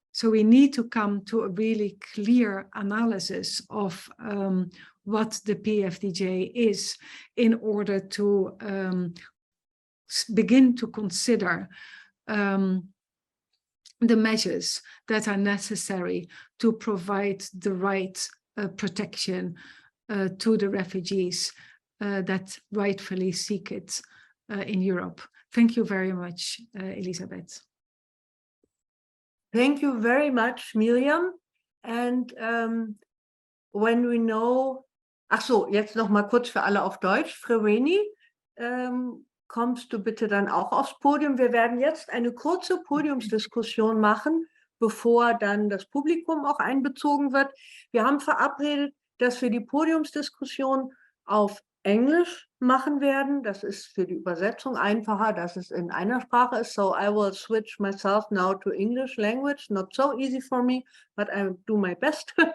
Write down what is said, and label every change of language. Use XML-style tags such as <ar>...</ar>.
<en>So we need to come to a really clear analysis of what the PFDJ is in order to begin to consider the measures that are necessary to provide the right protection to the refugees that rightfully seek it in Europe. Thank you very much, Elisabeth. Thank you very much, Mirjam. And when we know,</en> <de>ach so, jetzt noch mal kurz für alle auf Deutsch. Freweyni, kommst du bitte dann auch aufs Podium? Wir werden jetzt eine kurze Podiumsdiskussion machen, bevor dann das Publikum auch einbezogen wird. Wir haben verabredet, dass wir die Podiumsdiskussion auf Englisch machen werden. Das ist für die Übersetzung einfacher, dass es in einer Sprache ist.</de> <en>So I will switch myself now to English language. Not so easy for me, but I do my best.</en>